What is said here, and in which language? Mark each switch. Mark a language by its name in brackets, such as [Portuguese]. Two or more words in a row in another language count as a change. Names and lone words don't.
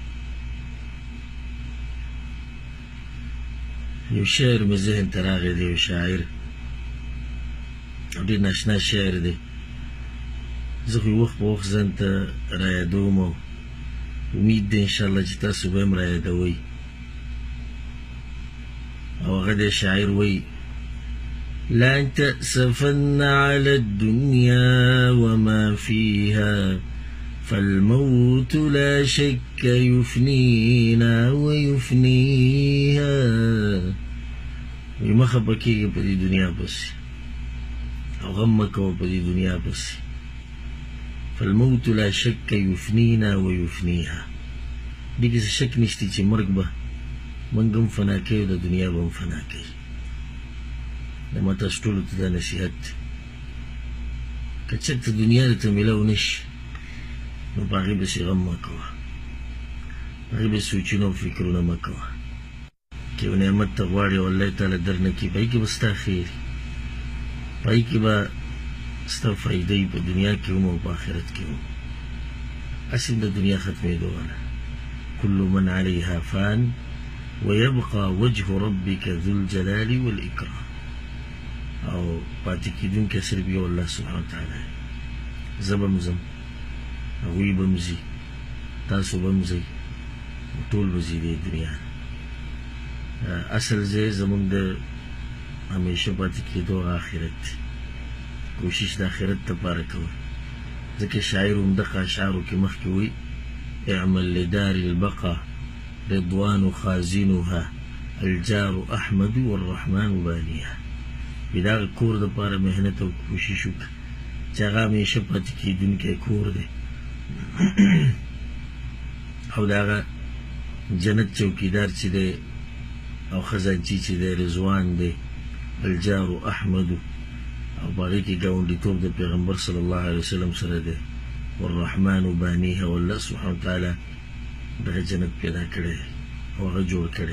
[Pashto] یو شعر مې ذهن ته راغی دی، یو شاعر او ډېر ناشنا شعر دی. زه خو وخت په وخت ځان ته رایادوم او امید دی انشاءالله چې تاسو به هم رایادوئ. او هغه دی شاعر وایي: [Arabic] لا تأسفن على الدنيا وما فيها فالموت لا شك يفنينا ويفنيها. [Pashto] مخه پکېږي په دې دنیا پسې او غم مه کوه په دې دنیا پسې. [Arabic] فالموت لا شك يفنينا ويفنيها. [Pashto] دې کې څه شک نشته چې مرګ به موږ هم فنا کوي او د دنیا به هم فنا کوي. د ما تاسو ټولو ته دا نصیحت دی، که چېرته دنیا درته میلاو نه شي نو په هغې پسې غم مه کوه، په هغې پسې سوچونه او فکرونه مه کوه. که یو نعمت ته غواړې او الله تعالی درنه کړي، په هغې کې به ستا خیر وي، په هغې کې به ستا فایده وي، په دنیا کې هم او په آخرت کې هم. هسې د دنیا ختمېدو واله. [Arabic] كل من عليها فان ويبقى وجه ربك ذو الجلال والإكرام. [Pashto] او پاتې کېدونکی صرف یو [Arabic] الله سبحانه وتعالی. [Pashto] زه به هم ځم، هغوی به هم ځي، تاسو به هم ځئ، ټول به ځي دې دنیا نه. اصل ځای زموږ د همیشه پاتې کېدو آخرت دی. کوشش د آخرت دپاره کوئ، ځکه شاعر همدغه اشعارو کې مخکې وایي: [Arabic] اعمل لدار البقا رضوان خازنها الجار احمد والرحمن بانیها. [Pashto] د دغه کور دپاره محنت او کوشش وکړه چې هغه همیشه پاتې کېدونکی کور دی او د هغه جنت چوکیدار چې دی او خزانچي چې دی رضوان دی، [Arabic] الجار احمد، [Pashto] او په هغې کې ګاونډیتوب د پیغمبر [Arabic] صلی الله علیه وسلم [Pashto] سره دی، [Arabic] والرحمن بانیها، [Pashto] او [Arabic] الله سبحانه وتعالی [Pashto] دغه جنت پیدا کړی او هغه جوړ کړی.